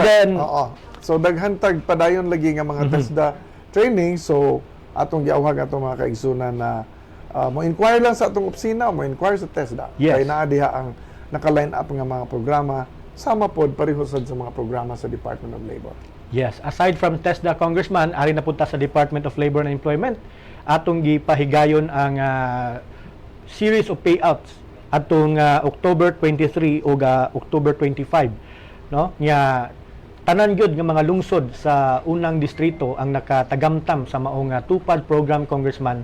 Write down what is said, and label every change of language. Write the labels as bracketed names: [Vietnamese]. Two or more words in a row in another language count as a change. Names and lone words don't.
[Cebuano] then, Oo. So daghan tag padayon lagi nga mga TESDA training. So atong giawhag atong mga kaigsunan na mo inquire lang sa atong opisina, mo inquire sa TESDA. Yes. Kay naa diha ang naka-line up nga mga programa sama pod pareho sad sa mga programa sa Department of Labor. [English] yes, aside from [Cebuano] TESDA, Congressman, ari na punta sa Department of Labor and Employment, atong gipahigayon ang [English] series of payouts [Cebuano] atong October 23 o October 25, no? Nya tanan gyud nga mga lungsod sa unang distrito ang nakatagamtam sa maong tupad program, Congressman.